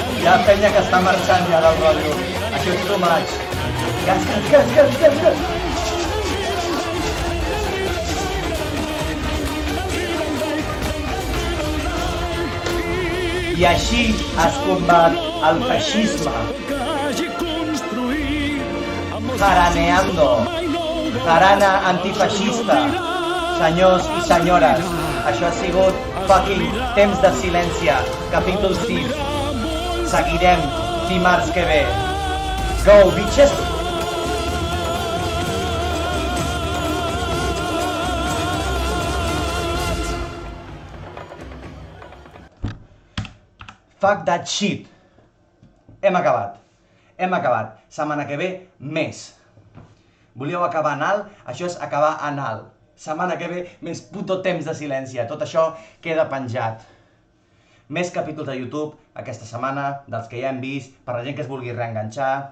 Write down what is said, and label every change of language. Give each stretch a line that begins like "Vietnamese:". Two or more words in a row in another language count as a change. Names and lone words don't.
Catalan: Hi ha penya que està marxant ja del rotllo. Això és
English: too much.
Catalan: Gas. I així es combat el feixisme. Jaraneando. Jarana antifeixista. Senyors i senyores, això ha sigut fucking Temps de Silència, capítol 6. Seguirem dimarts que ve.
English: Go, bitches! Fuck that shit.
Catalan: Hem acabat. Setmana que ve, més. Volíeu acabar en alt? Això és acabar en alt. Setmana que ve, més puto Temps de Silència. Tot això queda penjat. Més capítols de YouTube aquesta setmana, dels que ja hem vist, per la gent que es vulgui reenganxar.